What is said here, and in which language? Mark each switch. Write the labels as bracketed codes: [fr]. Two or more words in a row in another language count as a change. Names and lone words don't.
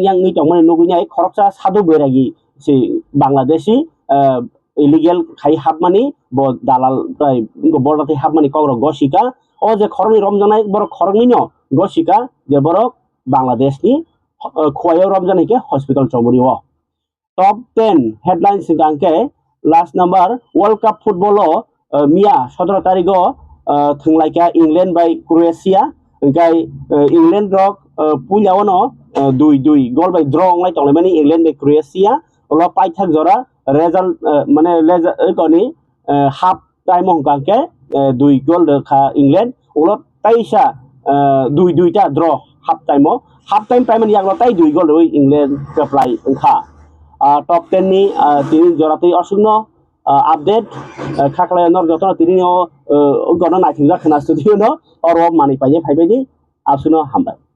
[trp] ni tongmani nugunyai khoroksa sadu beragi si Bangladeshi illegal khai habmani bo dalal tai border tai habmani kogro gosika o je khoroni romjanai borok khoroni no gosika je borok Bangladesh ni khwayo romjanai ke hospital chomuri o [en] top 10 headlines [trp] singangke [en] last number [trp] World Cup football o mia 17 tarik o thunglaika England by Croatia engkai England rok pulyao no 2-2 gol by draw ngai tong mani England be Croatia ulo pai thak jora result mane koni [en] half time [trp] mong kangke 2 gol de kha England ulo taisa 2-2 ta draw [en] half time [trp] mani yang lo tai 2 gol de England ke play engkha top 10 ni tini jora tui asungno update khakla nor jotono tini o gono naithingja khana studio no oro mani paye phaibai ni asuno hambai